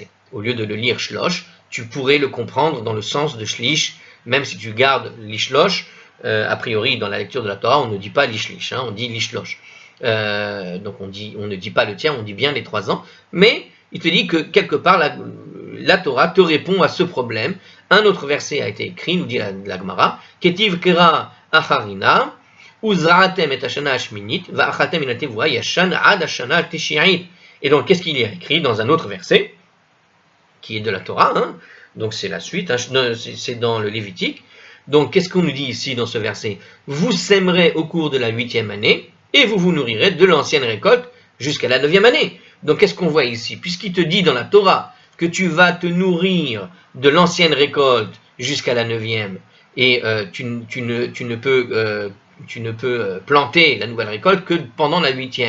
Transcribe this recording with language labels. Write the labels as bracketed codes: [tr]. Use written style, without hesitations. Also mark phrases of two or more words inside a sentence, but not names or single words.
[fr] Au lieu de le lire shlosh, tu pourrais le comprendre dans le sens de shlish, même si tu gardes l'ishlosh. A priori, dans la lecture de la Torah, on ne dit pas l'ishlish, hein, on dit l'ishlosh. Donc on ne dit pas le tiers, on dit bien les 3 ans. Mais il te dit que quelque part, la Torah te répond à ce problème. Un autre verset a été écrit, nous dit la Gemara, [he] כתיב קרא אחרינא, וזרעתם את השנה השמינית, ואכלתם מן התבואה ישן עד השנה התשיעית. [fr] Et donc, qu'est-ce qu'il y a écrit dans un autre verset, qui est de la Torah, hein, donc c'est la suite, hein, c'est dans le Lévitique. Donc, qu'est-ce qu'on nous dit ici dans ce verset? Vous sèmerez au cours de la 8e année, et vous vous nourrirez de l'ancienne récolte jusqu'à la 9e année. Donc, qu'est-ce qu'on voit ici? Puisqu'il te dit dans la Torah que tu vas te nourrir de l'ancienne récolte jusqu'à la 9e, et tu ne peux planter la nouvelle récolte que pendant la 8e.